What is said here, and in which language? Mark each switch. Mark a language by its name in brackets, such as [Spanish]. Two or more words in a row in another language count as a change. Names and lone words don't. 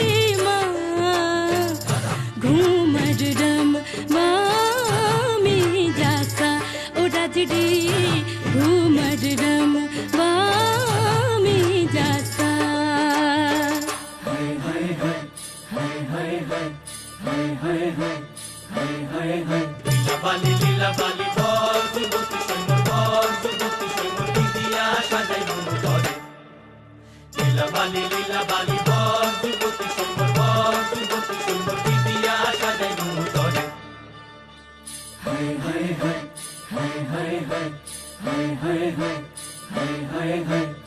[Rajasthani] घूमर रम वामी जासा ओ राजड़ी घूमर रम वामी जासा [Assamese] হায় হায় হায় হায় হায় হায় হায় হায় হায় হায় হায় হায় লীলা বালি বৰ যুৱতী ছয়মৰ বৰ যুৱতী ছয়মৰ বিদিয়া সজাই মনু দৰে লীলা বালি বৰ যুৱতী ছয়মৰ বৰ যুৱতী ছয়মৰ বিদিয়া সজাই মনু দৰে হায় হায় হায় হায় হায় হায় হায় হায় হায় হায় হায় হায়